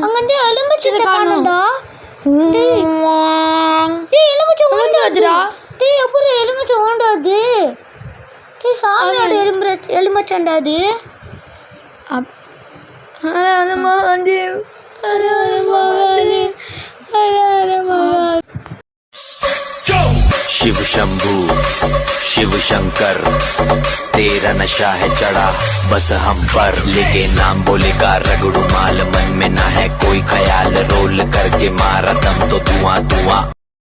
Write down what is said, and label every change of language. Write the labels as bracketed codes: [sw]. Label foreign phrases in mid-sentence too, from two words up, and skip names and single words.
[ta] அங்கேருந்து எலுமிச்சத்தை காணோம்டா. டேய் எலுமிச்சை வந்துடா. ஓண்டாதுடா. டேய் எப்படி எலுமிச்சை ஓண்டாது? டேய் சாமியோட எலுமிச்சண்டா அது. [hi] हत हत महादेव, हत हत महादेव, हत हत महादेव. शिव शंभू शिव शंकर तेरा नशा है चढ़ा बस हम पर, लेके नाम बोलेगा रगड़ू माल, मन में ना है कोई ख्याल, रोल करके मारा दम तो धुआं धुआं।